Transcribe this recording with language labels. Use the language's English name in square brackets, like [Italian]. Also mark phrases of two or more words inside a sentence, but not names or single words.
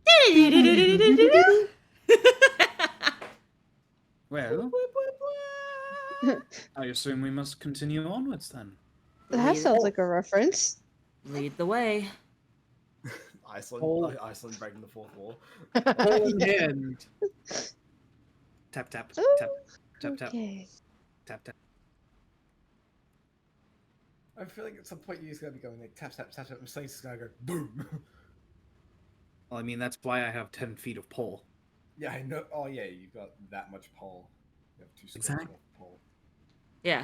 [English] Well, I assume we must continue onwards then. That sounds like a reference. Lead the way. Iceland breaking the fourth wall. Hold in hand. Tap tap Oh, tap tap tap Okay. tap tap. I feel like at some point you just gotta be going like tap tap tap tap and something's just gotta go boom. Well, I mean that's why I have 10 feet of pole. Yeah, I know. Oh yeah, you've got that much pole. You have 2 squares Exactly. of pole. Yeah.